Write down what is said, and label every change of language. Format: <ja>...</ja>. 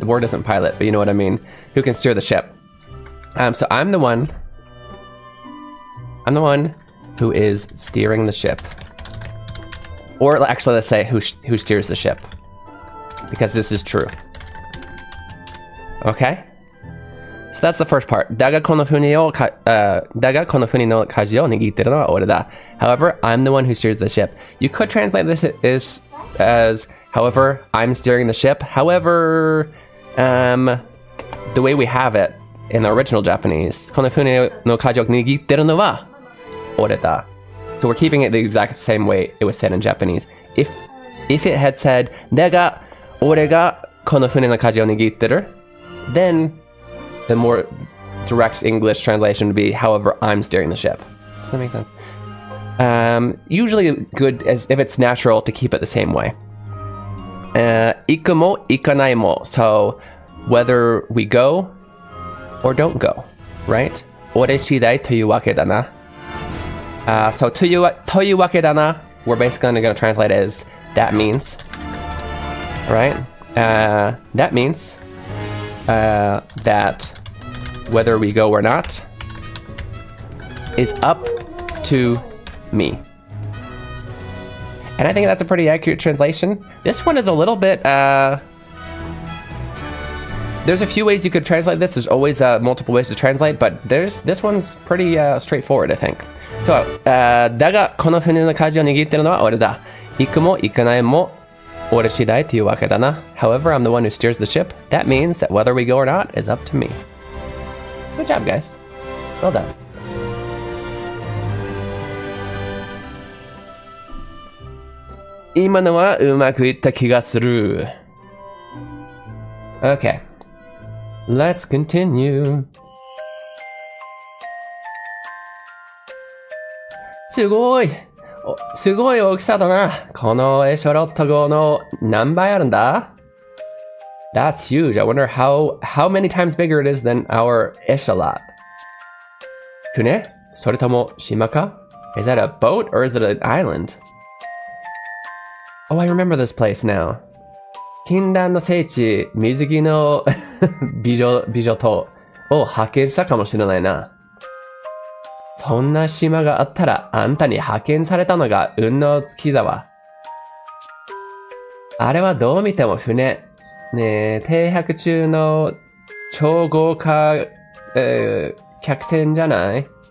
<en>The word isn't pilot, but you know what I mean. Who can steer the ship? So I'm the one who is steering the ship. Or actually, let's say who steers the ship, because this is true. Okay? So that's the first part.</en> <ja>だがこの船の舵を握ってるのは俺だ.</ja> <en>However, I'm the one who steers the ship. You could translate this as, however, I'm steering the ship. However, the way we have it in the original Japanese,</en> <ja>この船の舵を握ってるのは俺だ.</ja> <en>So we're keeping it the exact same way it was said in Japanese. If it had said</en> <ja>だが俺がこの船の舵を握ってる,</ja> <en>then the more direct English translation would be, however, I'm steering the ship. Does that make sense? Usually good as if it's natural to keep it the same way.</en> <ja>行くも行かないも.</ja> <en>So whether we go or don't go, right?</en> <ja>俺次第というわけだな.</ja> <en>So</en> <ja>というわけだな,</ja> <en>we're basically going to translate as that means, right? That means that whether we go or not is up to me. And I think that's a pretty accurate translation. This one is a little bit, there's a few ways you could translate this. There's always multiple ways to translate, but this one's pretty straightforward, I think.</en> <ja>So, だがこの船の舵を握ってるのは俺だ。行くも行かないも俺次第というわけだな.</ja> <en>However, I'm the one who steers the ship. That means that whether we go or not is up to me. Good job, guys. Well done.</en> <ja>Ima no wa umaku itta kiga suru. Okay.</ja> <en>Let's continue.</en> <ja>すごい大きさだな。このエショロット号の何倍あるんだ?</ja> <en>That's huge. I wonder how many times bigger it is than our echelot.</en> <ja>船?それとも島か?</ja> <en>Is that a boat or is it an island? Oh, I remember this place now.</en> <ja>禁断の聖地、水着の美女とを派遣したかもしれないな。そんな島があったらあんたに派遣されたのが運の尽きだわ。あれはどう見ても船。ねえ、停泊中の超豪華、客船じゃない？</ja>